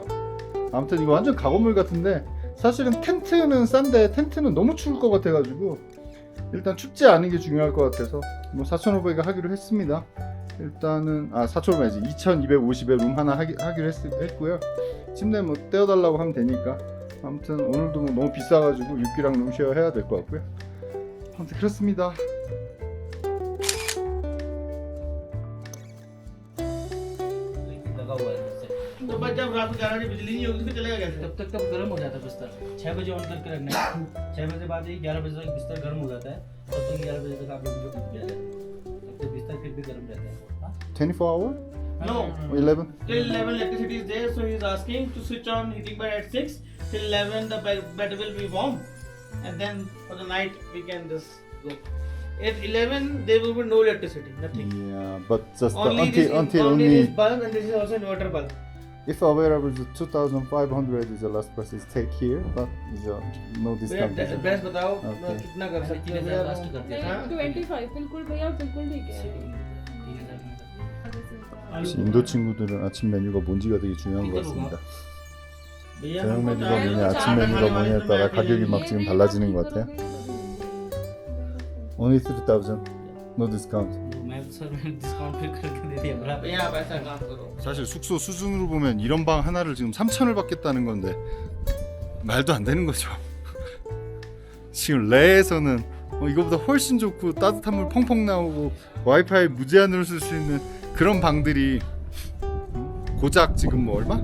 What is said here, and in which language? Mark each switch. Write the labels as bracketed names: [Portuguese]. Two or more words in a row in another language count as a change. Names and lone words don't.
[Korean] 아무튼 이거 완전 가건물 같은데 사실은 텐트는 싼데 텐트는 너무 추울 것 같아가지고 일단 춥지 않은 게 중요할 것 같아서 뭐 4,500에 하기로 했습니다. 일단은 4,500이지 2,250에 룸 하나 하기로 했고요. 침대 뭐 떼어달라고 하면 되니까 아무튼 오늘도 뭐 너무 비싸가지고 육기랑 룸쉐어 해야 될 것 같고요. 아무튼 그렇습니다. [Hindi] लगा हुआ है इससे। तो बस जब रात को 11 बजे बिजली नहीं होगी तो चलेगा कैसे? तब तक गर्म हो जाता है बिस्तर 6 बजे ऑन करके रखना है 6 बजे बाद ही 11 बजे तक बिस्तर गर्म हो जाता है तब तक 11 बजे तक आप लोगों को बिस्तर तब तक बिस्तर फिर भी गर्म रहता है [English] 24 hour? No. Or 11? Till 11 electricity is there, so he's asking to switch on heating bed at 6. Till 11 the bed will be warm, and then for the night we can just go. At 11 there will be no electricity, nothing. Yeah, but just Only until this bulb, and this is also inverter bulb. if available the 2,500 is the last price is take here, but is no discount. [Hindi] Price बताओ [English] Okay. [Hindi] कितना कर सकते हैं 3,000 लास्ट कर दिया हाँ? 25 बिल्कुल भैया बिल्कुल ठीक है 3,000 [Korean] 역시 인도 친구들은 아침 메뉴가 뭔지가 되게 중요한 것 같습니다. [Hindi] भैया [Korean] 저녁 [Hindi] हमको [Korean] 메뉴가 [Hindi] चाय- [Korean] 뭐냐, 아침 [Hindi] चाय [Korean] 메뉴가 [Hindi] बनाने [Korean] 뭐냐에 [Hindi] वाले [Korean] 따라 [Hindi] तो [Korean] 가격이 막 [Hindi] मैं [Korean] 지금 달라지는 것 같아요. [English] Only 3,000, no discount. [Hindi] मैं सर डिस्काउंट फिर करके दे दिया बराबर भैया आप ऐसा काम करो [Korean] 사실 숙소 수준으로 보면 이런 방 하나를 지금 3,000을 받겠다는 건데 말도 안 되는 거죠. 지금 레에서는 이거보다 훨씬 좋고 따뜻한 물 펑펑 나오고 와이파이 무제한으로 쓸 수 있는 그런 방들이 고작 지금 뭐 얼마?